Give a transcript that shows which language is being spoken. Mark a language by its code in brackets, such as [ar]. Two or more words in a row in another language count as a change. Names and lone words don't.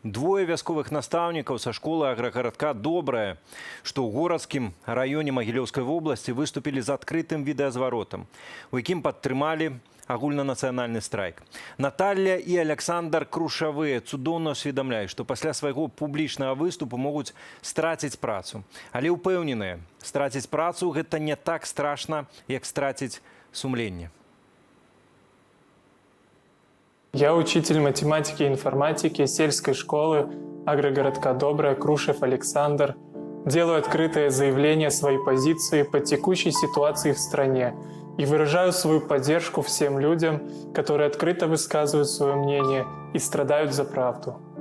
[be] Двое вясковых настаўнікаў са школы аграгарадка «Добрая», што ў горадскім раёне Магілёўскай вобласці выступілі з адкрытым відэазваротам, у якім падтрымалі агульнанацыянальны страйк. Наталья і Александр Крушавыя цудоўна ўсведамляюць, што пасля свайго публічнага выступу могуць страціць працу. Але ўпэўненыя, страціць працу – гэта не так страшна, як страціць сумленне. [ru] Я учитель математики и информатики сельской школы агрогородка «Добрая», Крушев Александр. Делаю открытое заявление своей позиции по текущей ситуации в стране и выражаю свою поддержку всем людям, которые открыто высказывают свое мнение и страдают за правду.